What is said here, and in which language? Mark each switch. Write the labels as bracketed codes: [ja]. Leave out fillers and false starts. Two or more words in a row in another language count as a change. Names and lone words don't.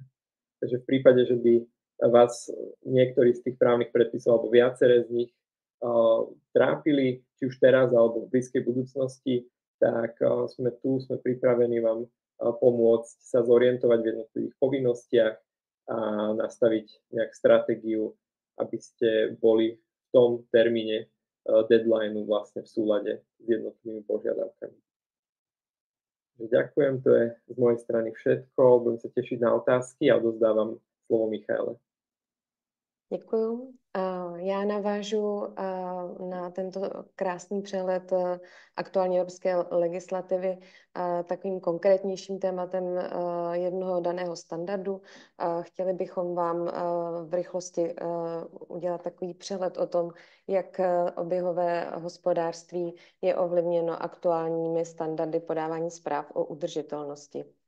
[sk] Takže v prípade, že by vás niektorý z tých právnych predpisov alebo viaceré z nich trápili, či už teraz alebo v blízkej budúcnosti, tak sme pripravení vám pomôcť sa zorientovať v jednotlivých povinnostiach a nastaviť nejak stratégiu, aby ste boli v tom termíne deadlineu vlastne v súlade s jednotlivými požiadavkami. Ďakujem, to je z mojej strany všetko. Budem sa tešiť na otázky a odovzdávam slovo Michaele. [cs] Děkuju. Já navážu na tento krásný přehled aktuální evropské legislativy takovým konkrétnějším tématem jednoho daného standardu. Chtěli bychom vám v rychlosti udělat takový přehled o tom, jak oběhové hospodářství je ovlivněno aktuálními standardy podávání zpráv o udržitelnosti.